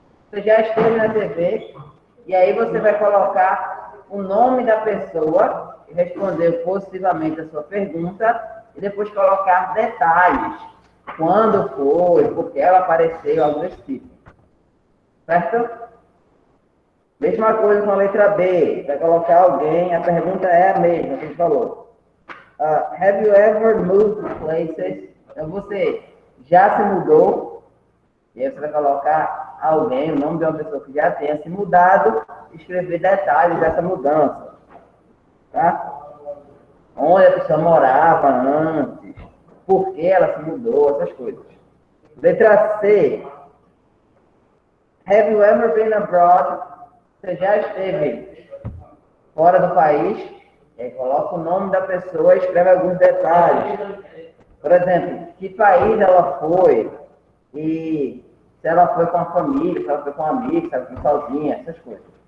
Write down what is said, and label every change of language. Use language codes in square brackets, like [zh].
[pt] Você já esteve na TV? E aí você vai colocar o nome da pessoa que respondeu positivamente a sua pergunta e depois colocar detalhes. Quando foi, por que ela apareceu, algo desse tipo. Certo? Mesma coisa com a letra B. Vai colocar alguém, a pergunta é a mesma que a gente falou. [en] Have you ever moved places? [pt] Então você já se mudou? E aí você vai colocar alguém, o nome de uma pessoa que já tenha se mudado, e escrever detalhes dessa mudança. Tá? Onde a pessoa morava antes, por que ela se mudou, essas coisas. Letra C. [en] Have you ever been abroad? [pt] Você já esteve fora do país? E aí coloca o nome da pessoa e escreve alguns detalhes. Por exemplo, que país ela foi? E se ela foi com a família, se ela foi com um amigo, se ela foi sozinha, essas coisas.